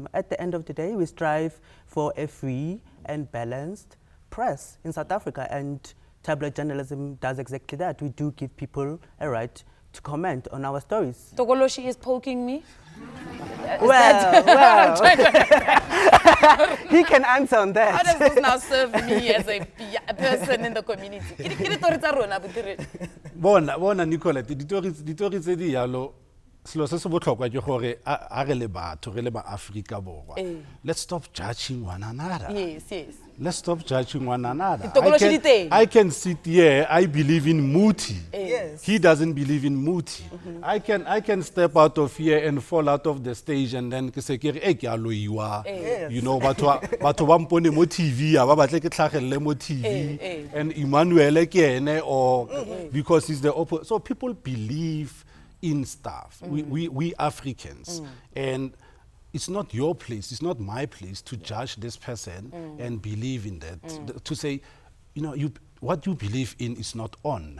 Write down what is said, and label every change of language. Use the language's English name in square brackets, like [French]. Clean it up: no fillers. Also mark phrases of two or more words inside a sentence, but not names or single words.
[English] At the end of the day, we strive for a free and balanced press in South Africa, and tabloid journalism does exactly that. We do give people a right to comment on our stories. Tokoloshi is poking me. Well. He can answer on that. How does this now serve me as a person in the community? [Tswana] Bona Nicolette, ditori tse di yalo selo se se botlhokwa ke gore a re le batho re le ba Afrika Borwa. [English] Let's stop judging one another. Yes. Let's stop judging one another. I can sit here, I believe in Muti. Yes. He doesn't believe in Muti. I can step out of here and fall out of the stage and then [Tswana] ke se ke re ke a loiwa. Batho ba mpone mo TV, ba batle ke tlhagelle mo TV. [English] And Emmanuel [Tswana] ke ene [English] or because he's the opposite. So people believe in stuff. We Africans. And it's not your place, it's not my place to judge this person and believe in that. To say, what you believe in is not on.